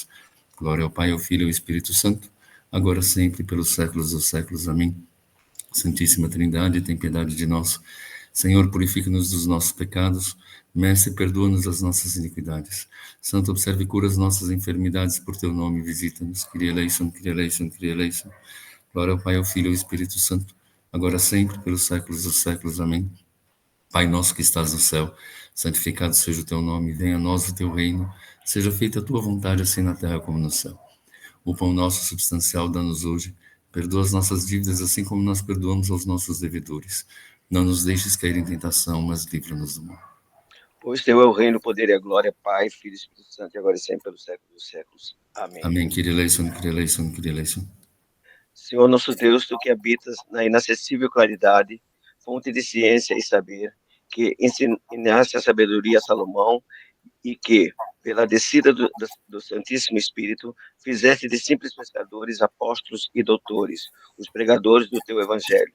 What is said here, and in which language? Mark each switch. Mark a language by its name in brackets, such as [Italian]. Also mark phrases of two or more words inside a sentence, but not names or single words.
[Portuguese] Glória ao Pai, ao Filho e ao Espírito Santo, agora sempre, pelos séculos dos séculos. Amém. Santíssima Trindade, tem piedade de nós. Senhor, purifica-nos dos nossos pecados. Mestre, perdoa-nos as nossas iniquidades. Santo, observe e cura as nossas enfermidades por teu nome. Visita-nos. [Greek] Κύριε ἐλέησον, Κύριε ἐλέησον, Κύριε ἐλέησον. [Portuguese] Glória ao Pai, ao Filho e ao Espírito Santo, agora sempre, pelos séculos dos séculos. Amém. Pai nosso que estás no céu, santificado seja o teu nome. Venha a nós o teu reino. Seja feita a tua vontade, assim na terra como no céu. O pão nosso substancial dá-nos hoje. Perdoa as nossas dívidas, assim como nós perdoamos aos nossos devedores. Não nos deixes cair em tentação, mas livra-nos do mal. Pois teu é o reino, o poder e a glória, Pai, Filho e Espírito Santo, e agora e sempre, pelos séculos dos séculos. Amém. Amém. [Greek] Κύριε ἐλέησον, Κύριε ἐλέησον, Κύριε ἐλέησον. [Portuguese] Senhor nosso Deus, tu que habitas na inacessível claridade, fonte de ciência e saber, que ensinaste a sabedoria a Salomão e que, pela descida do Santíssimo Espírito, fizeste de simples pescadores apóstolos e doutores, os pregadores do teu evangelho.